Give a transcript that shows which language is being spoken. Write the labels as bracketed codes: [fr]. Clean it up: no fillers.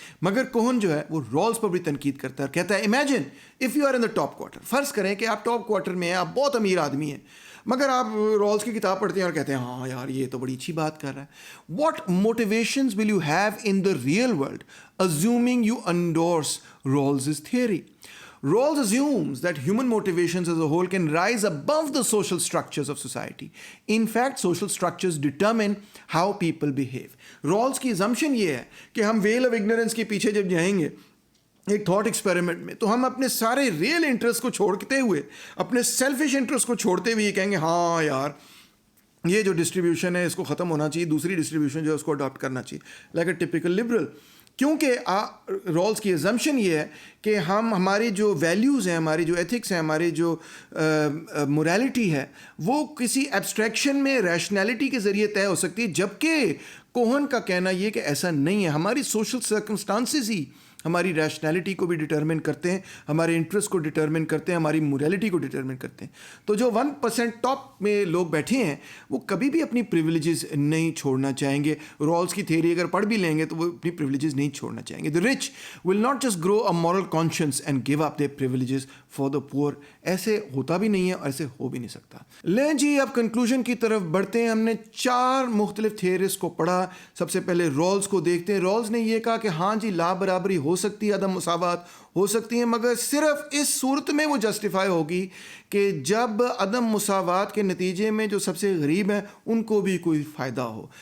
[ur] مگر کوہن جو ہے وہ رولز پر بھی تنقید کرتا ہے اور کہتا ہے [en] Imagine if you are in the top quarter. [ur] فرض کریں کہ آپ ٹاپ کوارٹر میں ہیں، آپ بہت امیر آدمی ہیں، مگر آپ رولز کی کتاب پڑھتے ہیں اور کہتے ہیں ہاں یار یہ تو بڑی اچھی بات کر رہا ہے. [en] What motivations will you have in the real world assuming you endorse Rawls's theory? Rawls assumes that human motivations as a whole can rise above the social structures of society. In fact, social structures determine how people behave. [ur] Rawls کی assumption یہ ہے کہ ہم veil of ignorance کے پیچھے جب جائیں گے ایک تھاٹ ایکسپیریمنٹ میں، تو ہم اپنے سارے ریئل انٹرسٹ کو چھوڑتے ہوئے، اپنے سیلفش انٹرسٹ کو چھوڑتے ہوئے یہ کہیں گے ہاں یار یہ جو ڈسٹریبیوشن ہے اس کو ختم ہونا چاہیے، دوسری ڈسٹریبیوشن جو ہے اس کو اڈاپٹ کرنا چاہیے، [en] Like a typical liberal. [ur] کیونکہ رولز کی ازمپشن یہ ہے کہ ہماری جو ویلیوز ہیں، ہماری جو ایتھکس ہیں، ہماری جو موریلٹی ہے وہ کسی ایبسٹریکشن میں ریشنلٹی کے ذریعے طے ہو سکتی ہے، جبکہ کوہن کا کہنا یہ کہ ایسا نہیں ہے. ہماری سوشل سرکمسٹانسز ہی ہماری ریشنلٹی کو بھی ڈٹرمن کرتے ہیں، ہمارے انٹرسٹ کو ڈٹرمن کرتے ہیں، ہماری موریلٹی کو ڈٹرمن کرتے ہیں. تو جو 1% ٹاپ میں لوگ بیٹھے ہیں وہ کبھی بھی اپنی پریویلیجز نہیں چھوڑنا چاہیں گے. رولز کی تھیوری اگر پڑھ بھی لیں گے تو وہ اپنی پریویلیجز نہیں چھوڑنا چاہیں گے. [en] The rich will not just grow a moral conscience and give up their privileges for the poor. [ur] ایسے ہوتا بھی نہیں ہے اور ایسے ہو بھی نہیں سکتا. لیں جی اب کنکلوژن کی طرف بڑھتے ہیں. ہم نے 4 مختلف تھیوریز کو پڑھا. سب سے پہلے رولز کو دیکھتے ہیں. رولز نے یہ کہا کہ ہاں جی لا برابری ہو سکتی ہے، عدم مساوات ہو سکتی ہیں، مگر صرف اس صورت میں وہ جسٹیفائی ہوگی کہ جب عدم مساوات کے نتیجے میں جو سب سے غریب ہیں ان کو بھی کوئی فائدہ ہو.